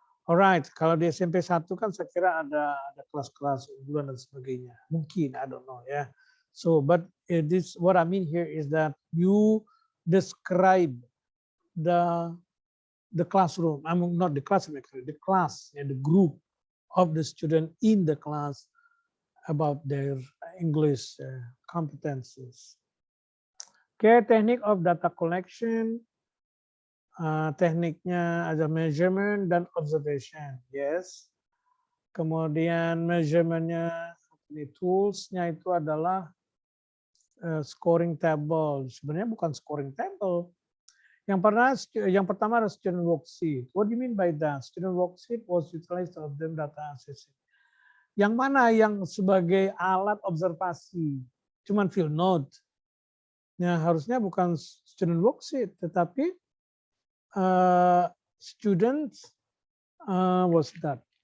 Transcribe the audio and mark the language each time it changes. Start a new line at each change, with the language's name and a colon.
Indonesian: Alright, kalau di SMP 1 kan saya kira ada kelas-kelas unggulan dan sebagainya. Mungkin,
English: I don't know ya. So, but this what I mean here is that you describe the classroom. I mean not the classroom actually, the class and the group of the student in the class about their English competencies. Okay, technique of data collection.
Indonesian: Tekniknya ada measurement dan observation, yes. Kemudian measurementnya, toolsnya itu adalah scoring table. Sebenarnya bukan scoring table. Yang pertama adalah student worksheet.
English: What do you mean by that? Student worksheet was utilized to obtain data assessment.
Indonesian: Yang mana yang sebagai alat observasi? Cuman
English: field note.
Indonesian: Nah, harusnya bukan student worksheet, tetapi students,
English: what's that?